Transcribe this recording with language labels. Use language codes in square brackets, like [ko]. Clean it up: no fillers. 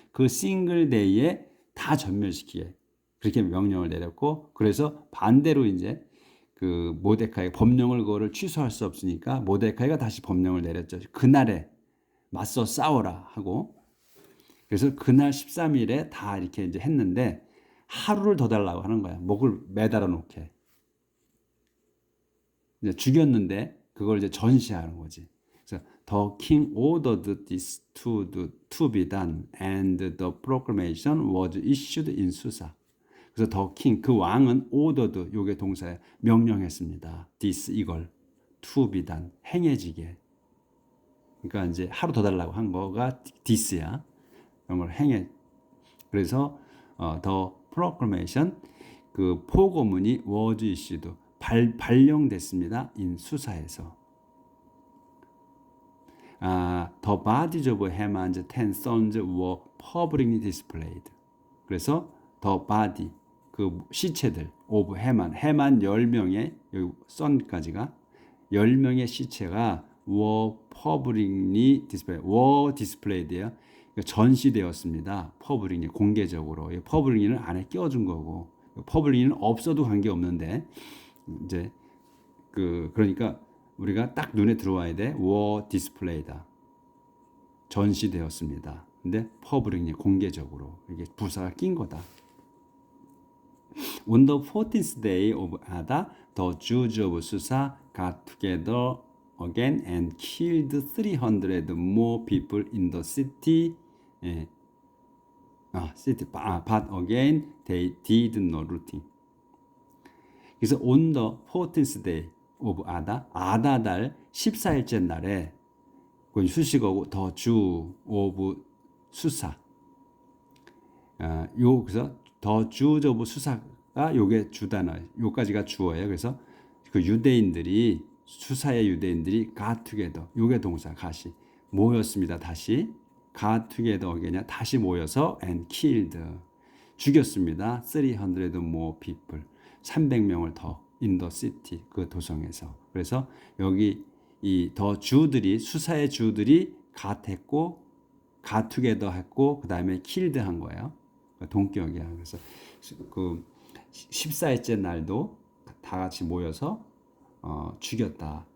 [ko] 그 싱글 데이에 다 전멸시키게 그렇게 명령을 내렸고 그래서 반대로 이제 그 모데카이 법령을 그거를 취소할 수 없으니까 모데카이가 다시 법령을 내렸죠. 그날에 맞서 싸워라 하고 그래서 그날 13일에 다 이렇게 이제 했는데 하루를 더 달라고 하는 거야. 목을 매달아 놓게. 이제 죽였는데 그걸 이제 전시하는 거지. [en] 그래서 the king ordered this to be done and the proclamation was issued in Susa. [ko] 그래서 [en] the king [ko] 그 왕은 [en] ordered [ko] 요게 동사에 명령했습니다. [en] this [ko] 이걸 [en] to be done [ko] 행해지게. 그러니까 이제 하루 더 달라고 한 거가 this야. 이런 걸 행해. 그래서 [en] the proclamation [ko] 그 포고문이 [en] was issued [ko] 발령됐습니다. in 수사에서. [en] The bodies of Haman's 10 sons were publicly displayed. [ko] 그래서 [en] the body [ko] 그 시체들 of 해만 10명의 여기 son까지가 10명의 시체가 [en] were publicly displayed [ko] 예요. 전시되었습니다. publicly 공개적으로. publicly는 안에 끼워준 거고 publicly는 없어도 관계 없는데 이제 그러니까 우리가 딱 눈에 들어와야 돼. [en] were displayed [ko] 다. 전시되었습니다. 근데 publicly 공개적으로 이게 부사가 낀 거다. [en] On the 14th day of Adar, the Jews of Susa got together again and killed 300 more people in the city. But again they did no looting. 그래서 on the 14th day of Adar, [ko] 아다달 14일째 날에 그건 수식어고 [en] the Jew of Susa. [ko] 그래서 더 Jews of 수사가 요게 주단어, 요까지가 주어예요. 그래서 그 유대인들이 수사의 유대인들이 [en] got together, [ko] 요게 동사 가시 모였습니다. 다시 [en] got together again [ko] 이냐 다시 모여서 [en] and killed [ko] 죽였습니다. [en] 300 more people [ko] 300명을 더 [en] in the city [ko] 그 도성에서. 그래서 여기 이 더 주들이 수사의 주들이 got 했고 [en] got together [ko] 했고 그 다음에 killed 한 거예요. 동격이야. 그래서 그 14일째 날도 다 같이 모여서 죽였다.